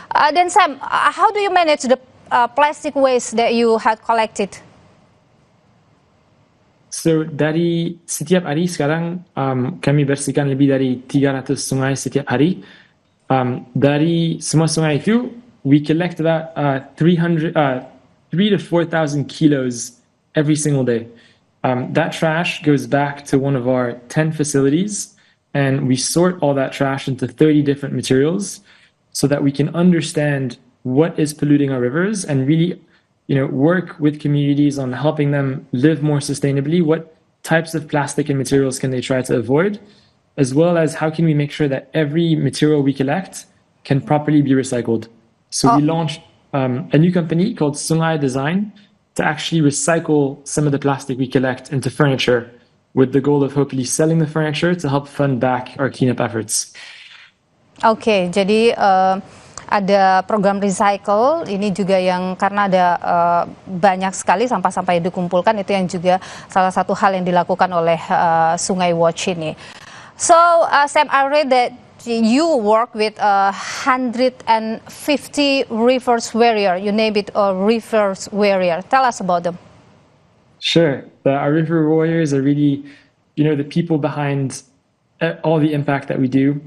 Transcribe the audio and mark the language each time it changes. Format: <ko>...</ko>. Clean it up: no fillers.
<en>Dan Sam, how do you manage the plastic waste that you had collected?</en> <id>So dari setiap hari sekarang kami bersihkan lebih dari 300 sungai setiap hari. Dari semua sungai itu,</id> <en>we collect about 3,000 to 4,000 kilos every single day. That trash goes back to one of our 10 facilities, and we sort all that trash into 30 different materials so that we can understand what is polluting our rivers and really, work with communities on helping them live more sustainably. What types of plastic and materials can they try to avoid? As well as how can we make sure that every material we collect can properly be recycled. So we launched a new company called Sungai Design to actually recycle some of the plastic we collect into furniture, with the goal of hopefully selling the furniture to help fund back our cleanup efforts.</en> <id>Oke, jadi ada program recycle ini juga yang karena ada banyak sekali sampah-sampah yang dikumpulkan, itu yang juga salah satu hal yang dilakukan oleh Sumaiwatch ini.</id> <en>So, Sam, I read that you work with 150 rivers warrior. You name it a rivers warrior. Tell us about them. Sure. Our river warriors are really, the people behind all the impact that we do.</en>